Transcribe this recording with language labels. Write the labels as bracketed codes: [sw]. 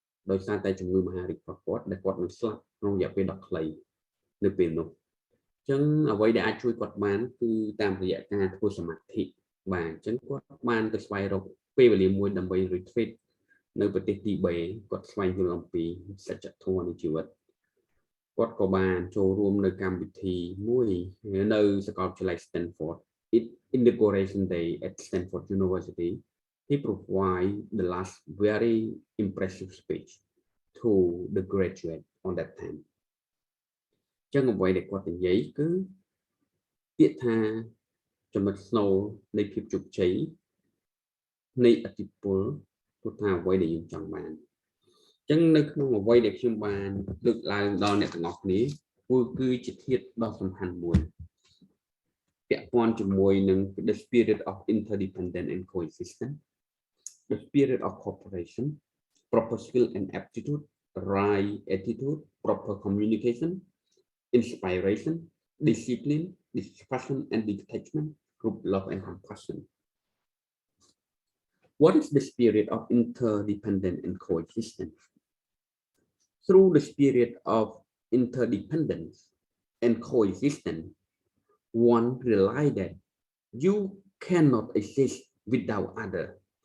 [km] ដោយសារតែជំងឺមហារីករបស់គាត់ដែលគាត់នឹងស្លាប់ក្នុងរយៈពេលដ៏ខ្លីនៅពេលនោះចឹងអ្វីដែលអាចជួយគាត់បានគឺតាមរយៈការធ្វើសមាធិបាទអញ្ចឹងគាត់បានទៅស្វែងរកពេលវេលាមួយដើម្បី retreat នៅប្រទេសទីបេគាត់ស្វែងយល់អំពីសច្ចធម៌នៃជីវិតគាត់ក៏បានចូលរួមនៅកម្មវិធីមួយនៅសាកលវិទ្យាល័យ Stanford [en] Inauguration Day at Stanford University. He provided the last very impressive speech to the graduate on that time. [km] ចឹងអ្វីដែលគាត់និយាយគឺពាក្យថាចំណុចស្នូលនៃភាពជោគជ័យ នៃឥទ្ធិពលគឺថាអ្វីដែលយើងចង់បានចឹងនៅក្នុងអ្វីដែលខ្ញុំបានលើកឡើងដល់អ្នកទាំងអស់គ្នាគឺជាធាតុដ៏សំខាន់មួយពាក់ព័ន្ធជាមួយនឹង [en] the spirit of interdependence and coexistence, the spirit of cooperation, proper skill and aptitude, right attitude, proper communication, inspiration, discipline, dispassion and detachment, group love and compassion. What is the spirit of interdependence and coexistence? Through the spirit of interdependence and coexistence, one realizes that you cannot exist without other.